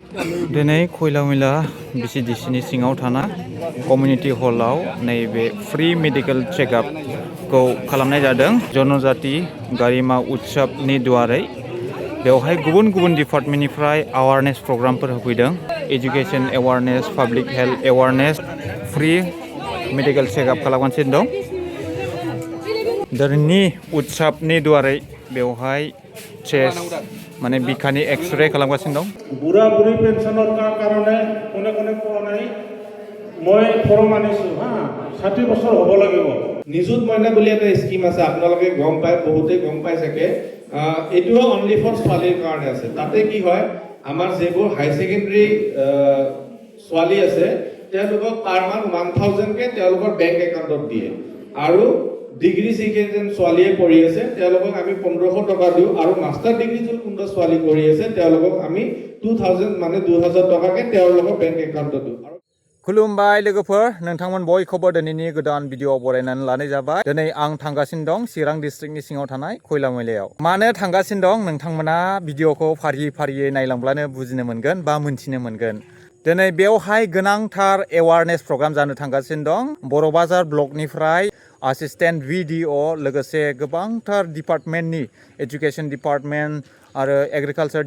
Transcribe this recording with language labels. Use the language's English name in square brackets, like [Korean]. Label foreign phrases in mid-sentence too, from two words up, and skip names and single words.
[Bodo] दिनै खयलामयला बिसिडिसिनि सिङाव थाना कमिउनिटि हलाव नैबे [English] free medical [Bodo] चेकआपखौ खालामनाय जादों जनजाति गारिमा उत्सबनि दुवारै बेवहाय गुबुन गुबुन डिपार्टमेन्टनिफ्राय एवारनेस प्रग्रामफोर होफैदों [English] education awareness public health awareness free medical checkup [Bodo] खालामगासिनो दं दिनैनि उत्सबनि दुवारै बेवहाय चेस्ट माने बिखानि एक्सरे खालामगासिनो दं [Assamese] বুঢ়া বুঢ়ী पेन्सনৰ কাৰণে কোনে কোনে পোৱা নাই মই ফৰ্ম আনিছো হা 60 বছৰ হ'ব লাগিব নিযুত মইনা বুলি এটা স্কিম আছে আপোনালোকে গম পায় বহুতে গম পায় চাগে এটোও [English] only for [Assamese] ছোৱালীৰ কাৰণে আছে তাতে কি হয় আমাৰ যেবোৰ [English] high secondary [Assamese] ছোৱালী আছে তেওঁলোকক পাৰ মান 1000 কে তেওঁলোকৰ [English] bank accountত [Assamese] দিয়ে আৰু [English] degree secondary [Assamese] ছোৱালীয়ে পঢ়ি আছে তেওঁলোকক আমি 1500 টকা দিও আৰু [English] master degree [Assamese] যোন কোনটা ছোৱালী কৰি আছে তেওঁলোকক আমি 2000 মানে 2000 টকাকে তেওঁলোকৰ [English] bank accountত [Assamese] দিও [Bodo] खुलुमबाय लोगोफोर नोंथांमोन बयखौबो दिनैनि गोदान भिडिअ बरायनानै लानाय जाबाय दिनै आं थांगासिनो दं चिरां डिस्ट्रिक्टनि सिङाव थानाय खयलामयलायाव मानो थांगासिनो दं नोंथांमोना भिडिअखौ फारियै फारियै नायलांब्लानो बुजिनो मोनगोन बा मोनथिनो मोनगोन दिनै बेवहाय गोनांथार [English] awareness program [Bodo] जानो थांगासिनो दं बर' बाजार ब्लकनिफ्राय असिस्टेन्ट भिडिअ लोगोसे गोबांथार डिपार्टमेन्टनि [English] education department [Bodo] आरो एग्रिकालचार